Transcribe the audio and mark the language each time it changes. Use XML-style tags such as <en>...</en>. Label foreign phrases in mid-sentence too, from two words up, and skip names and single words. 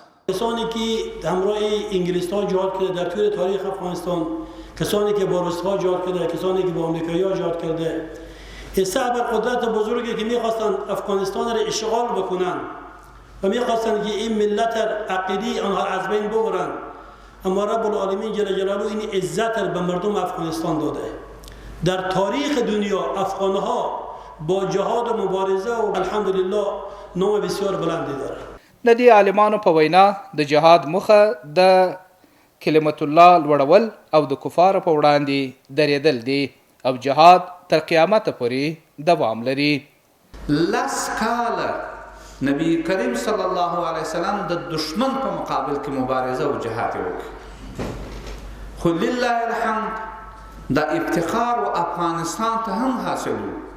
<fa>کسانی که همراه انگلیس‌ها جهاد کرده در طول تاریخ افغانستان، کسانی که با روس‌ها جهاد کرده، کسانی که با آمریکایی‌ها جهاد کرده، این صعب قدرت بزرگی که می‌خواستند افغانستان را اشغال بکنند و می‌خواستند که این ملت عقیدی آنها از بین ببرند، اما</fa> <ar>رب العالمین جل جلاله</ar> <fa>این عزت را به مردم افغانستان داده. در تاریخ دنیا افغان‌ها با جهاد و مبارزه و الحمدلله نام بسیار بلندی دارند.</fa> <ps>د دې عالمانو په وینا د جهاد موخه د کلمت الله لوړول او د کفارو په وړاندې درېدل دي او جهاد تر قیامت پورې دوام لري. لس کاله نبی کریم</ps> <ar>صلی الله علیه وسلم</ar> <ps>د دشمن په مقابل کې مبارزه او جهاد وکړ، خو</ps> <ar>لله الحمد</ar> <ps>د افتخار و افغانستان ته هم حاصل و.</ps>